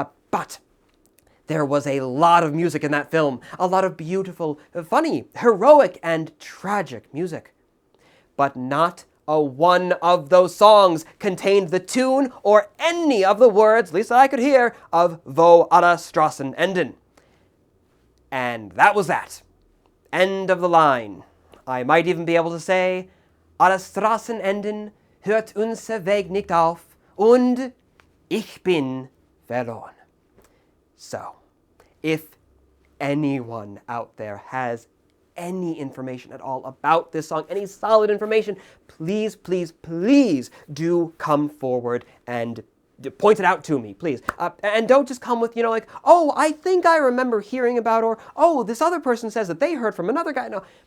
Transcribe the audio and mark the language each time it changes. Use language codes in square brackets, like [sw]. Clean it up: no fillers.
[en] But there was a lot of music in that film, a lot of beautiful, funny, heroic, and tragic music. But not a one of those songs contained the tune or any of the words, at least that I could hear, of Wo alle Straßen enden. And that was that. End of the line. I might even be able to say, [de] Alle Straßen enden, hört unser Weg nicht auf, und ich bin verloren. [en] So, if anyone out there has any information at all about this song, any solid information, please, please, please do come forward and point it out to me, please. And don't just come with, like, oh, I think I remember hearing about, or, oh, this other person says that they heard from another guy. No.